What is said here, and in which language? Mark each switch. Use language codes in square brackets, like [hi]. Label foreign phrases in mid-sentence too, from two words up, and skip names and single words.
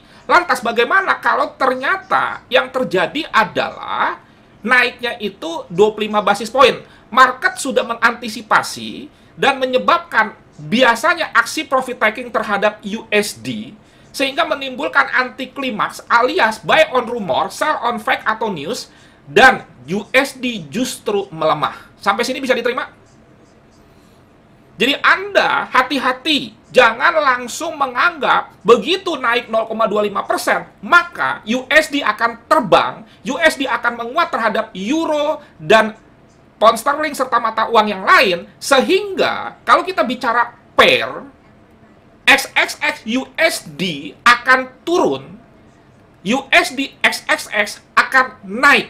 [id] Lantas bagaimana kalau ternyata yang terjadi adalah naiknya itu 25 basis poin? Market sudah mengantisipasi dan menyebabkan biasanya aksi [en] profit taking [id] terhadap USD, sehingga menimbulkan anti klimaks alias [en] buy on rumor, sell on fact [id] atau news, dan USD justru melemah. Sampai sini bisa diterima? Jadi Anda hati-hati, jangan langsung menganggap begitu naik 0,25%, maka USD akan terbang, USD akan menguat terhadap euro dan pound sterling serta mata uang yang lain, sehingga kalau kita bicara pair, XXX USD akan turun, USD XXX akan naik.